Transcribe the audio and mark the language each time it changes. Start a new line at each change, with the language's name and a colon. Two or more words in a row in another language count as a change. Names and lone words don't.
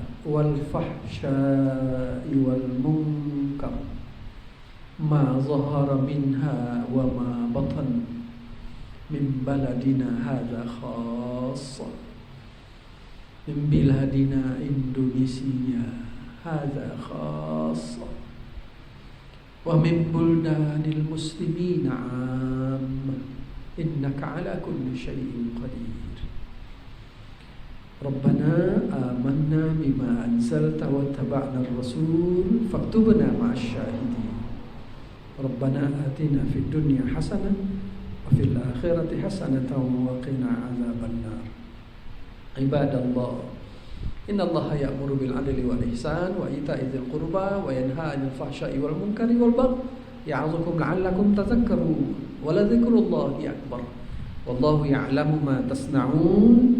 Arabic: والفحشاء والمنكر ما ظهر منها وما بطن من بلدنا هذا خاصة من بلادنا إندونيسيا هذا خاصة ومن بلدان المسلمين عامة إنك على كل شيء قدير. ربنا آمنا بما أنزلت واتبعنا الرسول فاكتبنا مع الشاهدين. ربنا آتنا في الدنيا حسنة وفي الآخرة حسنة وقنا عذاب النار. عباد الله، إن الله يأمر بالعدل والإحسان وإيتاء ذي القربى وينهى عن الفحشاء والمنكر والبغي يعظكم لعلكم تذكرون. ولذكر الله أكبر. والله يعلم ما تصنعون.